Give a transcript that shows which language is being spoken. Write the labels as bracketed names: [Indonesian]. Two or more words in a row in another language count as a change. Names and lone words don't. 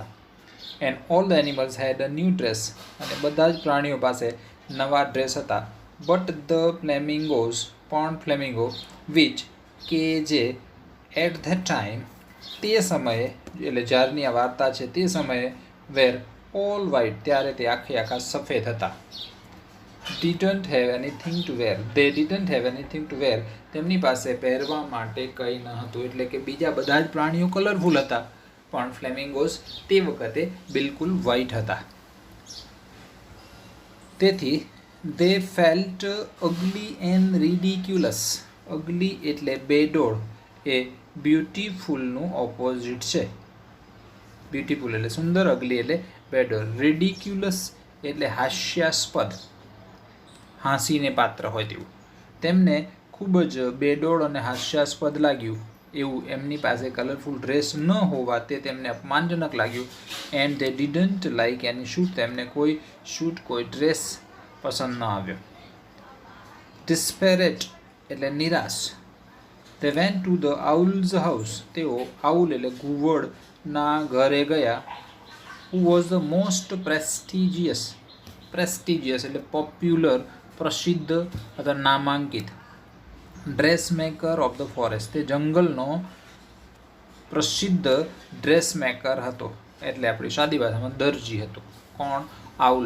[English] And all the animals had a new dress. [Gujarati] અને બધા જ પ્રાણીઓ પાસે નવા ડ્રેસ હતા. [English] But the flamingos, [Gujarati] પણ ફ્લેમિંગો, વિચ કે જે [English] at that time [Gujarati] તે સમયે એટલે જ્યારની આ વાર્તા છે તે સમયે [English] were all white [Gujarati] ત્યારે તે આખા સફેદ હતા. [English] didn't have anything to wear. They didn't have anything to wear. [Gujarati] તેમની પાસે પહેરવા માટે કંઈ ન હતું. એટલે કે બીજા બધા જ પ્રાણીઓ કલરફુલ હતા પણ ફ્લેમિંગોઝ તે વખતે બિલકુલ વ્હાઇટ હતા. તેથી [English] they felt ugly and ridiculous. [Gujarati] અગલી એટલે બેડોળ, એ બ્યુટીફુલનું ઓપોઝિટ છે. બ્યુટીફુલ એટલે સુંદર, અગલી એટલે બેડોળ. રિડિક્યુલસ એટલે હાસ્યાસ્પદ, હાંસીને પાત્ર હોય તેવું. તેમને ખૂબ જ બેડોળ અને હાસ્યાસ્પદ લાગ્યું. એવું એમની પાસે કલરફુલ ડ્રેસ ન હોવા તે તેમને અપમાનજનક લાગ્યું. [English] એન્ડ they didn't like any shoot. [Gujarati] તેમને કોઈ શૂટ, કોઈ ડ્રેસ પસંદ ન આવ્યો. Desperate એટલે નિરાશ. [English] They went to the owl's house. [Gujarati] તેઓ આઉલ એટલે ઘુવડના ઘરે ગયા. [English] Who was the most prestigious [Gujarati] એટલે પોપ્યુલર, પ્રસિદ્ધ અથવા નામાંકિત. [English] dress maker of the forest, [Gujarati] તે જંગલનો પ્રસિદ્ધ [English] dress maker [Gujarati] હતો. એટલે આપણી સાદી ભાષામાં દરજી હતો. કોણ? આઉલ.